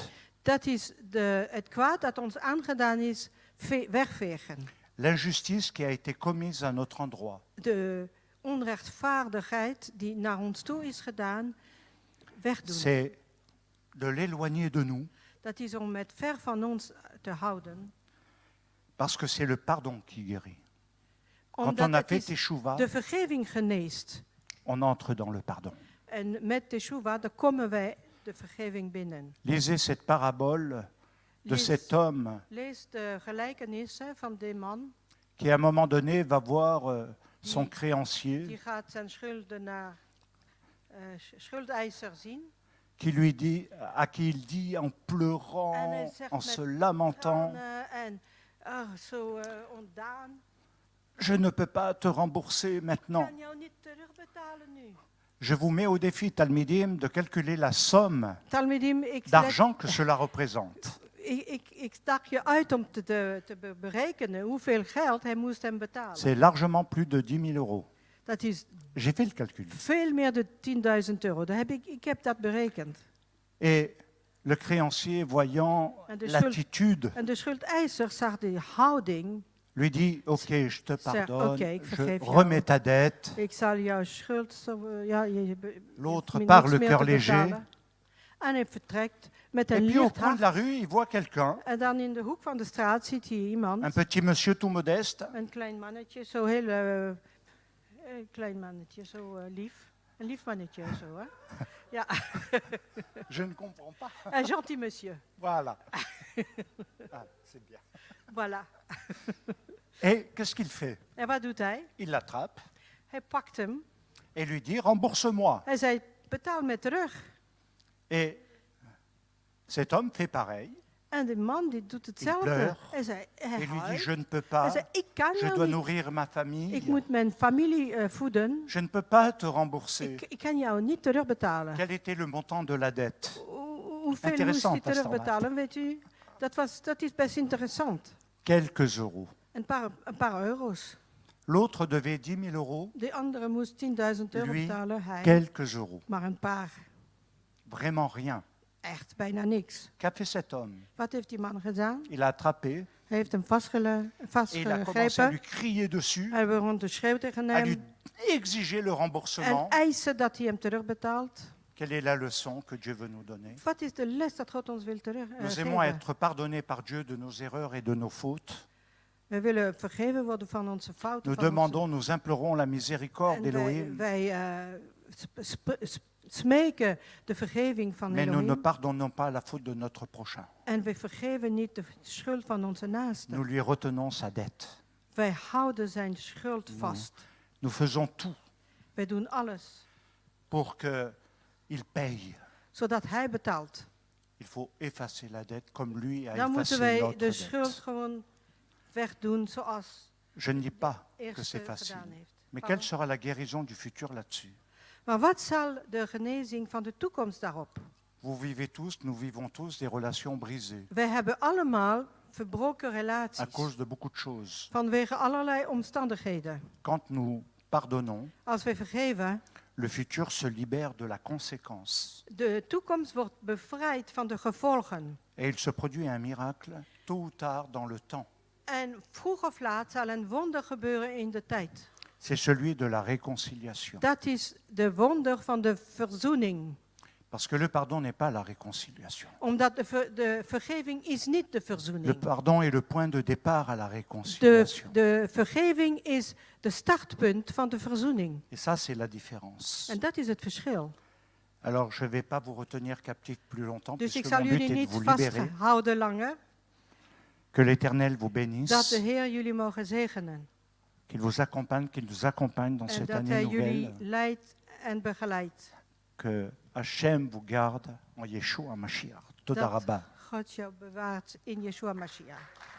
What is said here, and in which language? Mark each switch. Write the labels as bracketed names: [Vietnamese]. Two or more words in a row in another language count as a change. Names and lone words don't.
[Dutch] Dat is het kwaad dat ons aangedaan is, wegvegen. [French] L'injustice qui a été commise à notre endroit. [Dutch] De onrechtvaardigheid die naar ons toe is gedaan, wegdoen. [French] C'est de l'éloigner de nous, [Dutch] Dat is om het ver van ons te houden. [French] parce que c'est le pardon qui guérit. Quand [Dutch] Omdat [French] on a [Dutch] het [French] fait [Dutch] is [French] teshuva, [Dutch] de vergeving geneest. [French] on entre dans le pardon. [Dutch] En met teshuva, dan komen wij de vergeving binnen. [French] Lisez cette parabole de cet homme [Dutch] Lees de gelijkenissen van die man. [French] qui, à un moment donné, va voir son [Dutch] Die [French] créancier [Dutch] gaat zijn schuldeiser zien. [French] qui lui dit, à qui il dit en [Dutch] En [French] pleurant, [Dutch] hij zegt [French] en [Dutch] met [French] se lamentant, [Dutch] tranen en zo ontdaan. [French] je ne peux pas te rembourser [Dutch] Ik [French] maintenant. [Dutch] kan jou niet terugbetalen nu. [French] Je vous mets au défi, Talmidim, de calculer la somme [Dutch] Talmidim, ik [French] d'argent que cela représente. [Dutch] stak je uit om te berekenen hoeveel geld hij moest hem betalen. [French] C'est largement plus de 10 000 euros. [Dutch] Dat is [French] J'ai fait le calcul. [Dutch] veel meer dan 10.000 euro. Ik heb dat berekend. [French] Et le créancier, voyant [Dutch] En de [French] l'attitude, [Dutch] En de schuldeiser zag die houding. [French] lui dit, ok, je te pardonne, [Dutch] oké, ik [French] je [Dutch] vergeef jou. [French] remets ta dette. [Dutch] Ik zal jouw schuld... [French] L'autre [Dutch] je [French] part [Dutch] niks [French] le [Dutch] meer [French] cœur [Dutch] te [French] léger. [Dutch] betalen. En hij vertrekt met [French] Et [Dutch] een [French] puis au [Dutch] licht [French] coin de la [Dutch] hart. [French] rue, il voit quelqu'un, [Dutch] En dan in de hoek van de straat ziet hij iemand. [French] un petit monsieur tout modeste, [Dutch] Een klein mannetje, zo heel... klein mannetje, zo lief. Een lief mannetje, zo hè. Ja, [French] je ne comprends pas. [Dutch] een [French] gentil monsieur. Voilà. Ah, c'est bien. Voilà. Et qu'est-ce qu'il fait? [Dutch] En wat doet hij? [French] Il l'attrape [Dutch] Hij pakt hem. [French] et lui dit, rembourse-moi. [Dutch] Hij zei, betaal me terug. [French] Et cet homme fait pareil. [Dutch] En die man die doet hetzelfde. [French] pleurt. [Dutch] Hij zei, hij [French] Et lui dit, [Dutch] huilt. [French] je ne peux [Dutch] Hij [French] pas, [Dutch] zei, ik kan [French] je [Dutch] jou [French] dois [Dutch] niet. [French] nourrir ma famille, [Dutch] Ik moet mijn familie voeden. [French] je ne peux pas te rembourser. [Dutch] Ik kan jou niet terugbetalen. [French] Quel était le montant de la dette? [Dutch] Hoeveel moest Interessant, hij pastor terugbetalen, weet u? Dat is best interessant. [French] Quelques euros. [Dutch] Een paar euro's. [French] L'autre devait 10 000 euros, [Dutch] De andere moest 10.000 euro [French] lui, [Dutch] betalen. Hij [French] quelques euros. [Dutch] maar een paar. [French] Vraiment rien. [Dutch] Echt bijna niks. [French] Qu'a fait cet homme? [Dutch] Wat heeft die man gedaan? [French] Il a attrapé [Dutch] Hij heeft hem [French] et il a commencé à lui [Dutch] vastgegrepen. [French] crier dessus, [Dutch] Hij begon te schreeuwen tegen [French] à lui [Dutch] hem. [French] exiger le [Dutch] En [French] remboursement. [Dutch] eisen dat hij hem terugbetaalt. [French] Quelle est la leçon que Dieu veut nous donner? [Dutch] Wat is de les dat God ons wil [French] Nous aimons [Dutch] teruggeven? [French] être pardonnés par Dieu de nos erreurs et de nos fautes. [Dutch] We willen vergeven worden van onze fouten. [French] Nous [Dutch] van onze- [French] demandons, nous implorons la miséricorde [Dutch] En [French] d'Élohim, [Dutch] wij smeken de vergeving van [French] mais nous ne [Dutch] Elohim. [French] pardonnons pas la faute de notre prochain. [Dutch] En we vergeven niet de schuld van onze naaste. [French] Nous lui retenons sa dette. [Dutch] Wij houden zijn schuld vast. [French] Nous faisons tout [Dutch] Wij doen alles [French] pour qu'il paye. [Dutch] zodat hij betaalt. [French] Il faut effacer la dette comme lui a [Dutch] Dan moeten [French] effacé [Dutch] wij [French] notre [Dutch] de schuld [French] dette. [Dutch] gewoon wegdoen zoals [French] Je ne dis pas que [Dutch] eerste [French] c'est facile. [Dutch] gedaan heeft. [French] Mais quelle sera la guérison du futur là-dessus? [Dutch] Maar wat zal de genezing van de toekomst daarop? [French] Vous vivez tous, nous vivons tous des relations brisées [Dutch] Wij hebben allemaal verbroken [French] à [Dutch] relaties [French] cause de beaucoup de choses. [Dutch] vanwege allerlei omstandigheden. [French] Quand nous pardonnons, [Dutch] Als wij vergeven, [French] le futur se libère de la conséquence. [Dutch] de toekomst wordt bevrijd van de gevolgen. [French] Et il se produit un miracle, tôt ou tard, dans le temps. [Dutch] En vroeg of laat zal een wonder gebeuren in de tijd. [French] C'est celui de la réconciliation. [Dutch] Dat is de wonder van de verzoening. [French] Parce que le pardon n'est pas la réconciliation. [Dutch] Omdat de vergeving is niet de [French] Le [Dutch] verzoening. [French] pardon est le point de départ à la [Dutch] De [French] réconciliation. [Dutch] vergeving is de startpunt van de verzoening. [French] Et ça, c'est la différence. [Dutch] En dat is het verschil. [French] Alors, je ne vais pas vous retenir captif plus longtemps, [Dutch] Dus ik [French] puisque [Dutch] zal [French] mon but [Dutch] jullie [French] est de [Dutch] niet [French] vous libérer. [Dutch] vasthouden langer. [French] Que l'Éternel vous [Dutch] Dat de [French] bénisse, [Dutch] Heer jullie mogen zegenen. [French] qu'il vous accompagne, qu'il nous accompagne dans [Dutch] En [French] cette [Dutch] dat [French] année [Dutch] Hij jullie [French] nouvelle. [Dutch] leidt en begeleidt. [French] Que Hachem vous garde en Yeshua Mashiach. Toda [Dutch] Dat [Hebrew] Rabba. [Dutch] God jou bewaart in Yeshua Mashiach.